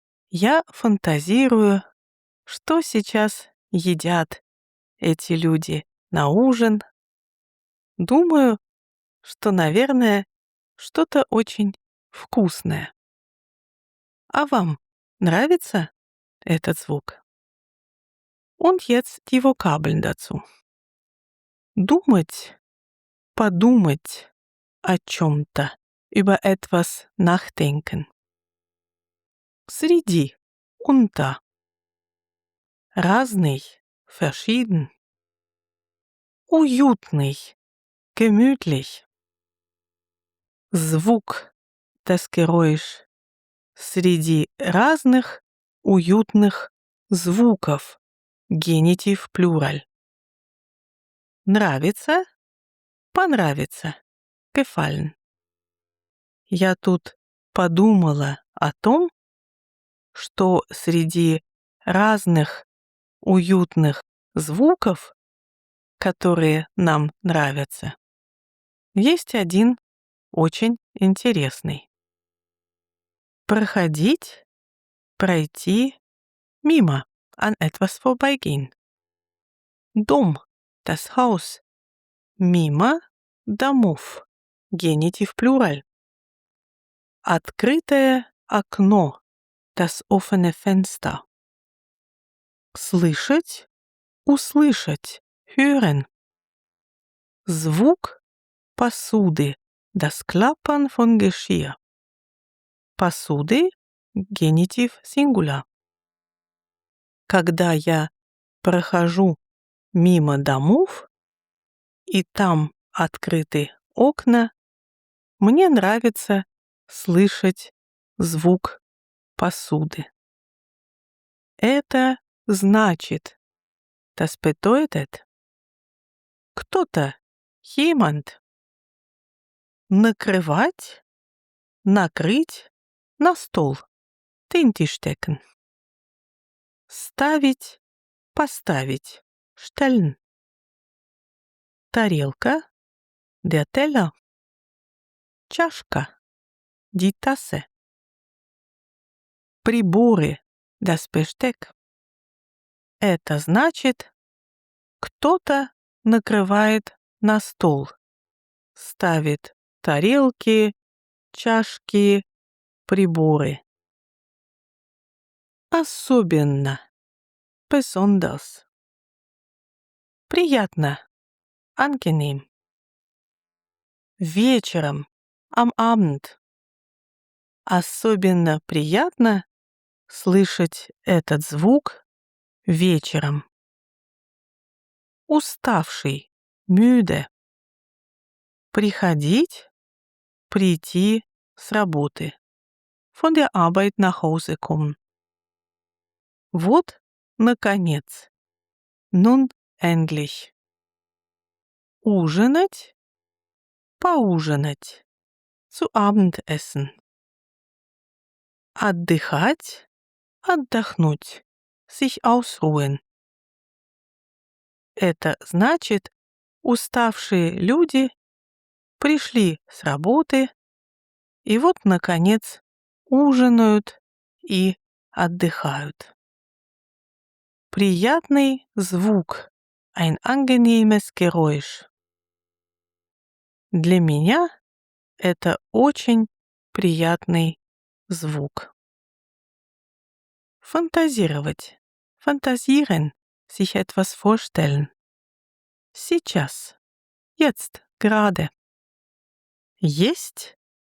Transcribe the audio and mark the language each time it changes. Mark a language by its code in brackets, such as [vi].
[ru] Я фантазирую, что сейчас едят эти люди на ужин. Думаю, что, наверное, что-то очень вкусное. А вам нравится этот звук? [de] Und jetzt die Vokabeln dazu. [ru] Думать, подумать о чем-то, [de] über etwas nachdenken. [ru] Среди, unter. Разный, verschieden. Уютный, gemütlich. Звук, [de] das Geräusch. [ru] Среди разных уютных звуков. Генитив плюраль. Нравится, понравится. Gefallen. Я тут подумала о том, что среди разных уютных звуков, которые нам нравятся, есть один очень интересный. Проходить, пройти, мимо, [de] an etwas vorbeigehen. [ru] Дом, [de] das Haus, [ru] мимо домов, генитив плюраль. Открытое окно, [de] das offene Fenster. [ru] Слышать, услышать, hören. Звук посуды, [de] das Klappern von Geschirr. [ru] Посуды, генитив сингуляр. Когда я прохожу мимо домов, и там открыты окна, мне нравится слышать звук посуды. Это значит, [de] das bedeutet, [ru] кто-то, jemand, накрывать, накрыть на стол, [de] den Tisch decken. [ru] Ставить, поставить, stellen. Тарелка, [de] der Teller. [ru] Чашка, [de] die Tasse. [ru] Приборы, [de] das Besteck. [ru] Это значит, кто-то накрывает на стол, ставит тарелки, чашки, приборы. Особенно, besonders. Приятно, angenehm. Вечером, [de] am Abend. [ru] Особенно приятно слышать этот звук вечером. Уставший, müde. Приходить, прийти с работы. [de] Von der Arbeit nach Hause kommen. [ru] Вот, наконец. [de] Nun endlich. [ru] Ужинать, Поужинать. [de] Zu Abendessen. [ru] Отдыхать. Отдохнуть. [de] Sich ausruhen. [ru] Это значит, уставшие люди пришли с работы и вот, наконец, ужинают и отдыхают. Приятный звук. [de] Ein angenehmes Geräusch. [ru] Для меня это очень приятный звук. Фантазировать. [de] Fantasieren. Sich etwas vorstellen. [ru] Сейчас. [de] Jetzt. Gerade. [ru] Есть.